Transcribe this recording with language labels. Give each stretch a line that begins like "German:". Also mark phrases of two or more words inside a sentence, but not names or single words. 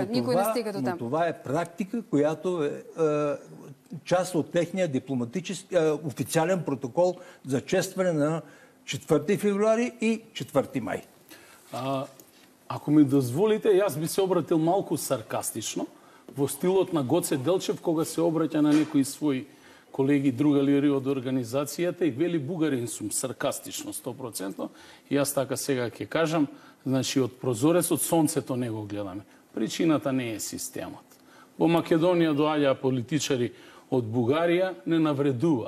Bulgarian: Никой не стига до там. Но това е практика, която е част от техния дипломатически официален протокол за честване на 4 февруари и 4 май.
Macedonian: Ако ми дозволите, аз би се обратил малко саркастично во стилот на Гоце Делчев, кога се обраќа на некои свои колеги, другари од организацијата и вели бугарин сум, саркастично, 100%. И аз така сега ќе кажам, значи од прозорецот сонцето не го гледаме. Причината не е системот. Во Македонија доаѓа политичари од Бугарија, не навредува.